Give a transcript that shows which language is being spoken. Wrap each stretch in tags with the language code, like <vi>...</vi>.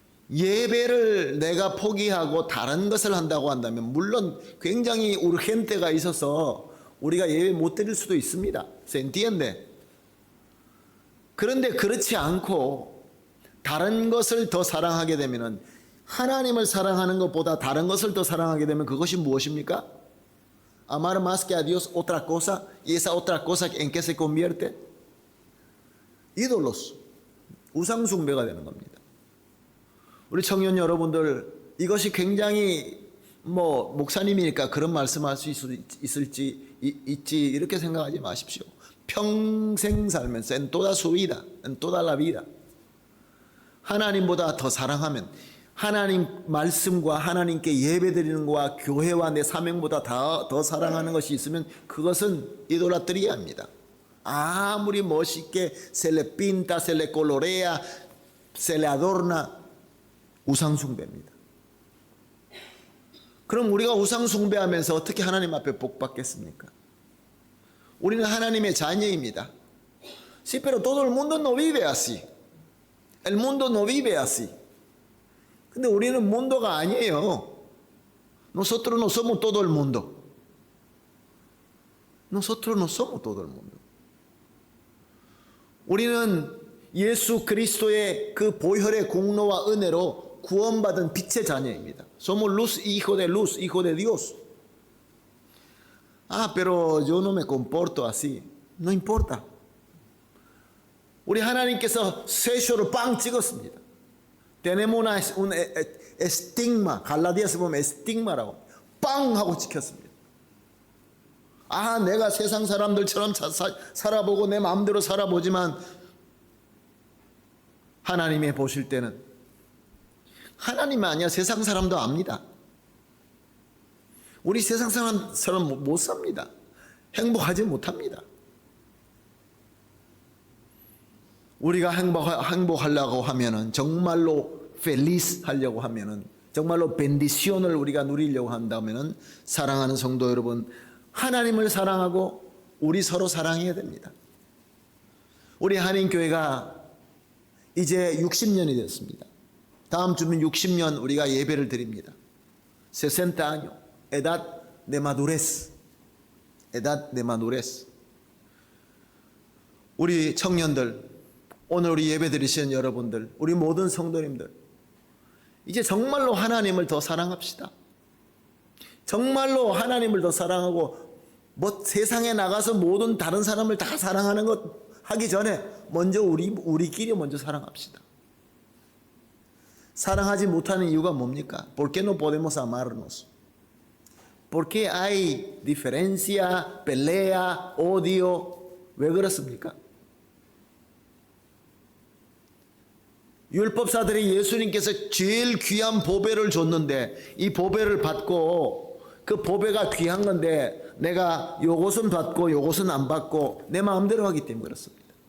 <ko>예배를 내가 포기하고 다른 것을 한다고 한다면 물론 굉장히 우르헨테가 있어서 우리가 예배 못 드릴 수도 있습니다.</ko> <es>¿Se entiende?</es> <ko>그런데 그렇지 않고 다른 것을 더 사랑하게 되면은 하나님을 사랑하는 것보다 다른 것을 더 사랑하게 되면 그것이 무엇입니까?</ko> <es>Amar más que a Dios otra cosa, y esa otra cosa en qué se convierte?</es> <ko>ídolos, 우상 숭배가 되는 겁니다. 우리 청년 여러분들, 이것이 굉장히 목사님이니까 그런 말씀할 수 있지 이렇게 생각하지 마십시오. 평생 살면서</ko> <es>en toda su vida, en toda la vida</es> <ko>하나님보다 더 사랑하면, 하나님 말씀과 하나님께 예배드리는 것과 교회와 내 사명보다 더 사랑하는 것이 있으면 그것은 이도라트리아입니다. 아무리 멋있게</ko> <es>se le pinta, se le colorea, se le adorna,</es> <ko>우상숭배입니다. 그럼 우리가 우상 숭배하면서 어떻게 하나님 앞에 복 받겠습니까? 우리는 하나님의 자녀입니다.</ko> <es>Sí, pero todo el mundo no vive así. El mundo no vive así.</es> <ko>근데 우리는 문도가 아니에요.</ko> <es>Nosotros no somos todo el mundo. Nosotros no somos todo el mundo.</es> <ko>우리는 예수 그리스도의 그 보혈의 공로와 은혜로 구원받은 빛의 자녀입니다.</ko> <es>Somos luz, hijo de luz, hijo de Dios. Ah, pero yo no me comporto así. No importa.</es> <ko>우리 하나님께서 세쇼로 빵 찍었습니다.</ko> <es>Tenemos un estigma.</es> <ko>갈라디아서 보면 estigma라고 빵 하고 찍혔습니다. 아, 내가 세상 사람들처럼 살아보고 내 마음대로 살아보지만 하나님이 보실 때는 하나님이 아니야 세상 사람도 압니다. 우리 세상 사람처럼 못 삽니다. 행복하지 못합니다. 우리가 행복하려고 하면은 정말로 feliz 하려고 하면은 정말로 bendicion을 우리가 누리려고 한다면은 사랑하는 성도 여러분, 하나님을 사랑하고 우리 서로 사랑해야 됩니다. 우리 한인교회가 이제 60년이 됐습니다. 다음 주면 60년 우리가 예배를 드립니다.</ko> <es>60 años, edad de madurez, edad de madurez.</es> <ko>우리 청년들, 오늘 우리 예배 드리시는 여러분들, 우리 모든 성도님들, 이제 정말로 하나님을 더 사랑합시다. 정말로 하나님을 더 사랑하고 뭐 세상에 나가서 모든 다른 사람을 다 사랑하는 것 하기 전에 먼저 우리끼리 먼저 사랑합시다. 사랑하지 못하는 이유가 뭡니까?</ko> <es>¿Por qué no podemos amarnos? ¿Por qué hay diferencia, pelea, odio?</es> <ko>왜 그렇습니까? 율법사들이 예수님께서 제일 귀한 보배를 줬는데 이 보배를 받고 그 보배가 귀한 건데 내가 요것은 받고 요것은 안 받고 내 마음대로 하기 때문에 그렇습니다.</ko>